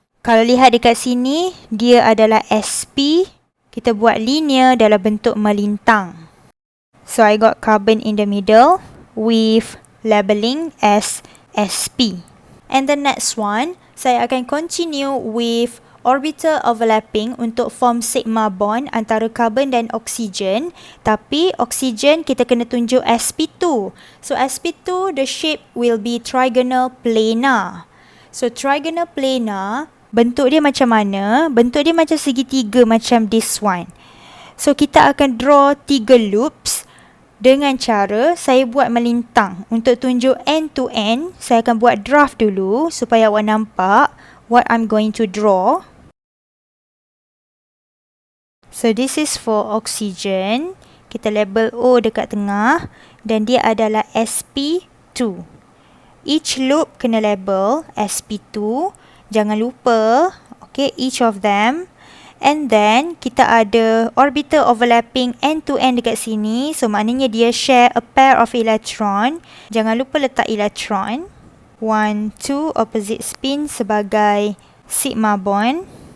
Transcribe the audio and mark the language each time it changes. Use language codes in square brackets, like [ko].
[ms] Kalau lihat dekat sini, dia adalah sp. Kita buat linear dalam bentuk melintang. [en] So I got carbon in the middle with labeling as sp. And the next one, [ms] saya akan [en] continue with orbital overlapping untuk form sigma bond antara carbon dan oxygen. [ms] Tapi oxygen kita kena tunjuk [en] sp2. So sp2, the shape will be trigonal planar. [ms] So trigonal planar, bentuk dia macam mana? Bentuk dia macam segitiga macam [en] this one. [ms] So kita akan draw 3 loops dengan cara saya buat melintang. Untuk tunjuk end to end, saya akan buat draft dulu supaya awak nampak [en] what I'm going to draw. So this is for oxygen. [ms] Kita label O dekat tengah dan dia adalah sp2. [en] Each loop kena label sp2. [ms] Jangan lupa, okay, each of them. [en] And then, [ms] kita ada [en] orbital overlapping end to end dekat sini. So, [ms] maknanya dia [en] share a pair of electron. [ms] Jangan lupa letak electron. [en] 1, 2, opposite spin sebagai sigma bond.